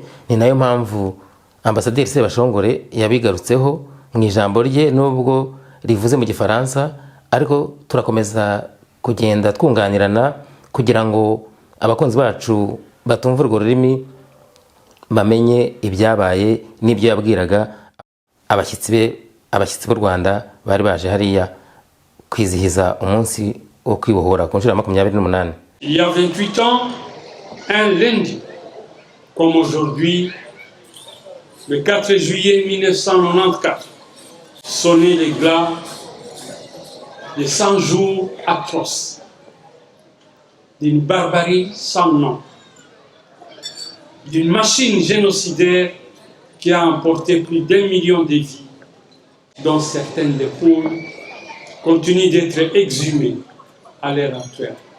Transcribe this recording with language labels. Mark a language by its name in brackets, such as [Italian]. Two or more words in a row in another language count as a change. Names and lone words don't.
[Kinyarwanda] Ni nayo mpamvu Ambasaderi Sebashongore yabigarutseho mu ijambo rye, nubwo rivuze mu Gifaransa, ariko turakomeza kugenda twunganirana kugira ngo abakunzi bacu batumva urwo rurimi bamenye ibyabaye n'ibyo yabwiraga abashyitsi b'u Rwanda bari baje hariya kwizihiza umunsi wo kwibohora ku nshuro ya 28. [French] Il y a 28 ans, un lundi, comme aujourd'hui, le 4 juillet 1994, sonnaient les glas de 100 jours atroces, d'une barbarie sans nom, d'une machine génocidaire qui a emporté plus d'1 million de vies, dont certaines dépouilles continuent d'être exhumées à l'heure actuelle.